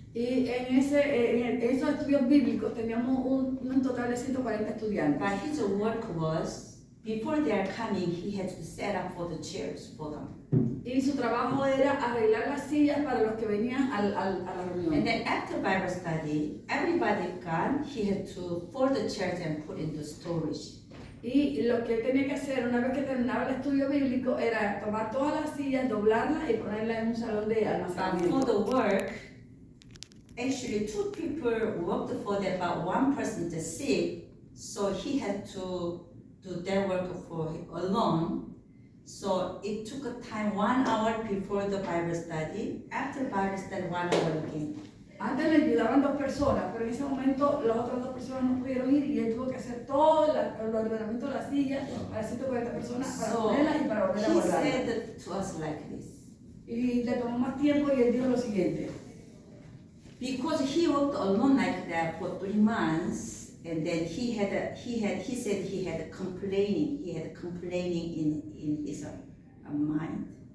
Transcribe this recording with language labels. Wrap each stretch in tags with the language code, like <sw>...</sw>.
<es>Y en esos estudios bíblicos teníamos un total de 140 estudiantes.</es> <en>But his work was, before they are coming, he had to set up for the chairs for them.</en> <es>Y su trabajo era arreglar las sillas para los que venían a la reunión.</es> <en>And then after Bible study, everybody gone, he had to fold the chairs and put into storage.</en> <es>Y lo que él tenía que hacer una vez que terminaba el estudio bíblico era tomar todas las sillas, doblarlas y ponerlas en un salón de</es> <en>But for</en> <es>almacenamiento.</es> <en>the work, actually 2 people worked for them, but 1 person is sick, so he had to do that work for alone. So it took a time 1 hour before the Bible study. After Bible study, 1 hour again.</en> <es>Antes le ayudaban 2 personas, pero en ese momento las otras 2 personas no pudieron ir y él tuvo que hacer todo el ordenamiento de las sillas para 140 personas, para</es> <en>So</en> <es>ponerlas y para volver a</es> <en>he</en> <es>guardarlas.</es> <en>said to us like this.</en> <es>Y le tomó más tiempo y él dijo lo siguiente:</es> <en>Because he worked alone like that for 3 months, and then he said he had complaining in his mind.</en>